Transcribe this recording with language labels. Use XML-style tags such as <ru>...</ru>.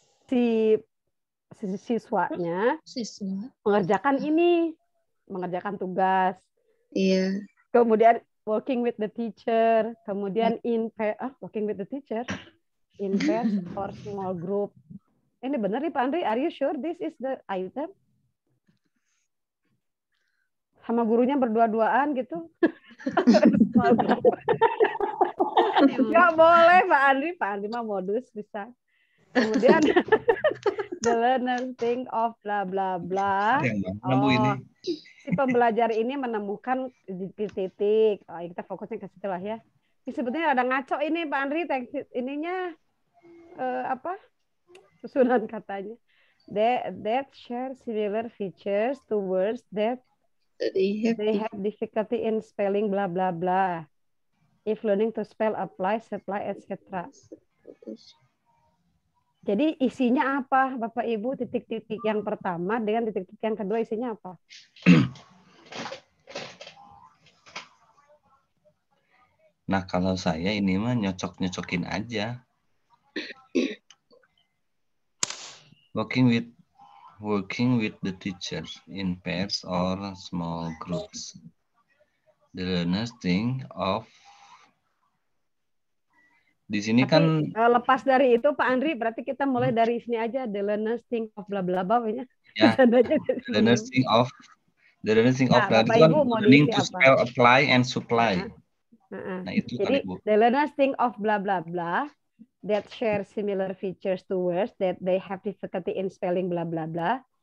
<id>Si siswanya mengerjakan ini, mengerjakan tugas. Iya. Kemudian</id> <en>working with the teacher,</en> <id>kemudian</id> <en>working with the teacher in pairs or small group.</en> <id>Ini benar nih</id> <en>Pak Andri, are you sure this is the item?</en> <id>Sama gurunya berdua-duaan gitu. Nggak boleh Pak Andri mah modus bisa. Kemudian</id> <en>the learner think of bla bla</en> <id>bla. Si pembelajar ini menemukan titik-titik. Kita fokusnya ke situ lah ya. Ini sebetulnya ada ngaco ini Pak Andri, ininya susunan katanya.</id> <en>That share similar features to words that they have difficulty in spelling bla bla bla. If learning to spell, apply, supply, etc.</en> <id>Jadi isinya apa, Bapak Ibu? Titik-titik yang pertama dengan titik-titik yang kedua isinya apa? Nah, kalau saya ini mah nyocok-nyocokin aja.</id> <en>Working with the teacher in pairs or small groups. The learners think of.</en> <id>Di sini kan lepas dari itu Pak Andri, berarti kita mulai dari sini aja.</id> <en>The learners think of bla bla bla</en> <id>ya.</id> <en>The learners think of</en> <id>berarti kan</id> <en>learning to spell, apply, and supply.</en> <id>Nah itu jadi kali Bu.</id> <en>The learners think of bla bla bla that share similar features to words that they have difficulty in spelling bla bla bla.</en>